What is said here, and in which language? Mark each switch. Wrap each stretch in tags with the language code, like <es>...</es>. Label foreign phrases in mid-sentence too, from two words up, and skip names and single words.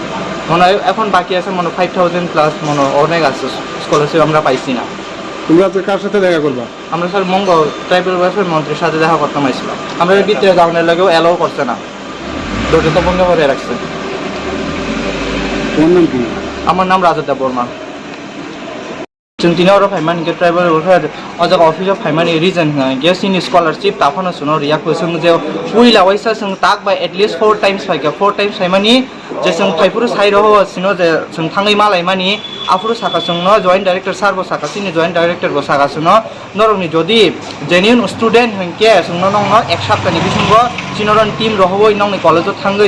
<bn>মনে হয় এখন বাকি আছে মনে 5000 প্লাস মনে অনেক আছে স্কলারশিপ আমরা পাইছি না। তোমরা আজকে কার সাথে দেখা করবা? আমরা স্যার</bn> <en>tribal welfare</en> <bn>মন্ত্রীর সাথে দেখা করতাম আইছিলাম। আমরা ভিতরে যাওয়ার লাগেও অ্যালাউ করছে না, দরজা তো বন্ধ করে রাখছে। তোমার নাম কি? আমার নাম রাজা বর্মা।</bn> <trp>जों दिनै अर फाइमान के</trp> <en>tribal welfare</en> <trp>अजक</trp> <en>office of</en> <trp>फाइमान रिजन के सिनि स्कॉलरशिप ताफानो सुनो रियाखौ जों जे उइला वाइसा जों ताक बाय</trp> <en>at least 4 times</en> <trp>फाइका</trp> <en>4 times</en> <trp>फाइमानि जे जों फाइपुर साइ रहो सिनो जे जों थाङै मालाय मानि आफुर साका जों न</trp> <en>joint director sir</en> <trp>बो साका सिनि</trp> <en>joint director</en> <trp>बो साका सुनो नरनि जदि</trp> <en>genuine student</en> <trp>हंके जों न 1 सप्ताहनि बिसंगो सिनरन टीम रहबो नंनि कलेजआव थाङै</trp>